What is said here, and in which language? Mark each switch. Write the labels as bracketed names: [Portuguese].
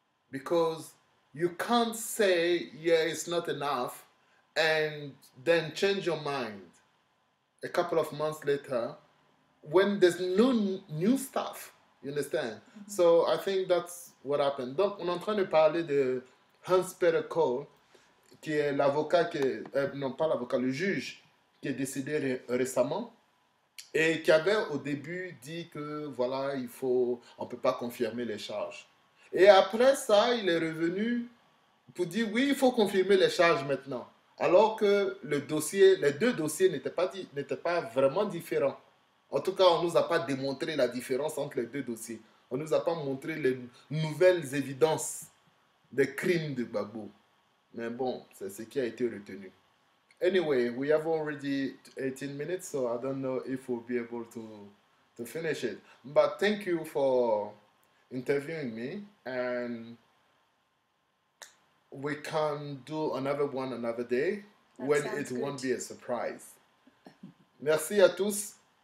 [English] Because you can't say, yeah, it's not enough, and then change your mind a couple of months later when there's no new stuff. You understand? Mm-hmm. So I think that's what happened. [French] Donc, on est en train de parler de Hans-Peter Kohl, qui est l'avocat, non pas l'avocat, le juge qui est décédé récemment et qui avait au début dit que voilà, on ne peut pas confirmer les charges. Et après ça, il est revenu pour dire oui, il faut confirmer les charges maintenant. Alors que les deux dossiers n'étaient pas vraiment différents. En tout cas, on ne nous a pas démontré la différence entre les deux dossiers. On ne nous a pas montré les nouvelles évidences des crimes de Gbagbo. Mais bon, c'est ce qui a été retenu. [English] Anyway, we have already 18 minutes, so I don't know if we'll be able to finish it. But thank you for interviewing me, and we can do another one another day when it won't be a surprise. [French] Merci à tous.